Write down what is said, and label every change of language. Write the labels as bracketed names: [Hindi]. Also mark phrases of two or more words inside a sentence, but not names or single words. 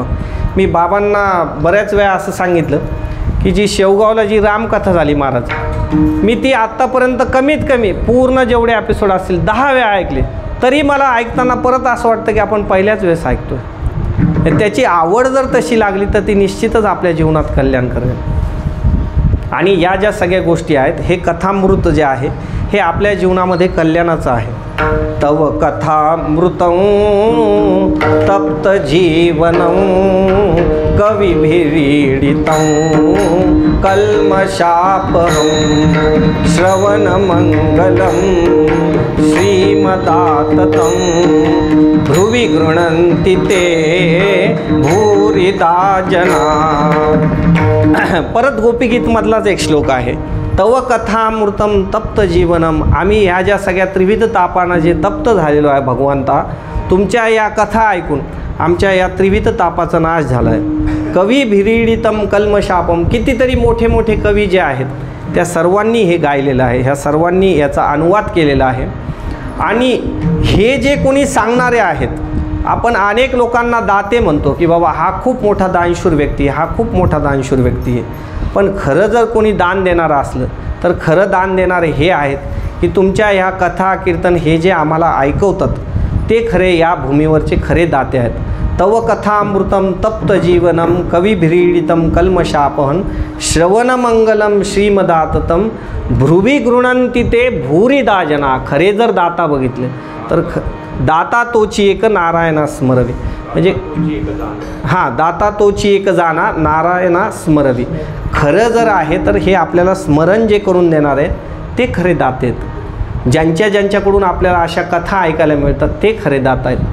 [Marathi] मी बाबांना बऱ्याच वेळा असं सांगितलं की जी शेवगावला जी रामकथा झाली महाराज, मी ती आत्तापर्यंत कमीत कमी पूर्ण जेवढे एपिसोड असतील 10 वेळा ऐकले, तरी मला ऐकताना परत असं वाटतं की आपण पहिल्याच वेळेस ऐकतोय. त्याची आवड जर तशी लागली तर ती निश्चितच आपल्या जीवनात कल्याण करेल. आणि या ज्या सगळ्या गोष्टी आहेत हे कथामृत जे आहे हे आपल्या जीवनामध्ये कल्याणाचं आहे. [Sanskrit] तव कथामृतं तप्त जीवनं कविभिरीडितं कल्मषापहं श्रवणमङ्गलं श्रीमदाततं भ्रुवि गृह्णन्ति ते भूरिदा जना. [Marathi] परत गोपीगीतमधलाच एक श्लोक आहे, [Sanskrit] तव कथामृतम तप्त जीवनम. [Marathi] आम्ही ह्या ज्या सगळ्या त्रिविध तापानं जे तप्त झालेलो आहे भगवंता, तुमच्या या कथा ऐकून आमच्या या त्रिविध तापाचा नाश झाला आहे. [Sanskrit] कवी भिरीडितम कल्मशापम, [Marathi] कितीतरी मोठे मोठे कवी जे आहेत त्या सर्वांनी हे गायलेलं आहे, ह्या सर्वांनी याचा अनुवाद केलेला आहे. आणि हे जे कोणी सांगणारे आहेत, आपण अनेक लोकांना दाते म्हणतो की बाबा हा खूप मोठा दानशूर व्यक्ती, हा खूप मोठा दानशूर व्यक्ती आहे. पण खरं जर कोणी दान देणारं असलं तर खरं दान देणारे हे आहेत की तुमच्या ह्या कथा कीर्तन हे जे आम्हाला ऐकवतात ते खरे या भूमीवरचे खरे दाते आहेत. [Sanskrit] तव कथामृतम तप्त जीवनम कविभिरीडितम कल्मशापहन श्रवणमंगलम श्रीमदाततम भ्रुवी गृणंती ते भूरिदा जना. [Marathi] खरे जर दाता बघितले तर दाता तोची एक नारायणा स्मरवी. म्हणजे हां, दाता तोची एक जाणा नारायणा स्मरवी. खरं जर आहे तर हे आपल्याला स्मरण जे करून देणार आहे ते खरे दाते आहेत. ज्यांच्याकडून आपल्याला अशा कथा ऐकायला मिळतात ते खरे दाता आहेत.